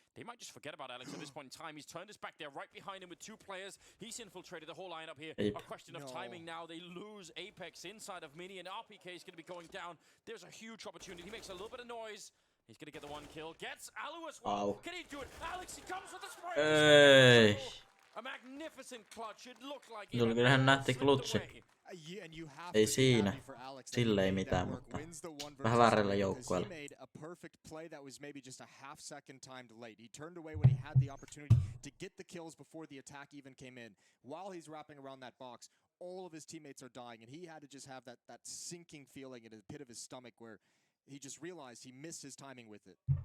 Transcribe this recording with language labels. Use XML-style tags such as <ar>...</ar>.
<en>They might just forget about Alex at this point in time. He's turned his back there right behind him with 2 players. He's infiltrated the whole lineup here. A question of timing now. They lose Apex inside of Mini, and RPK is going to be going down. There's a huge opportunity. He makes a little bit of noise. He's going to get the 1 kill. Gets Alu as well. Wow. Can he do it? Alex, he comes with the spray.</en> <fi>Ei.</fi> <en>A magnificent clutch. It looked like</en> <fi>Se oli kyllähän nätti klutsi. Ei siinä. Sille ei mitään, mutta vähän väärällä joukkueella.</fi> <en>He made a perfect play that was maybe just a half second timed late. He turned away when he had the opportunity to get the kills before the attack even came in. While he's wrapping around that box, all of his teammates are dying, and he had to just have that sinking feeling in the pit of his stomach where he just realized he missed his timing with it.</en>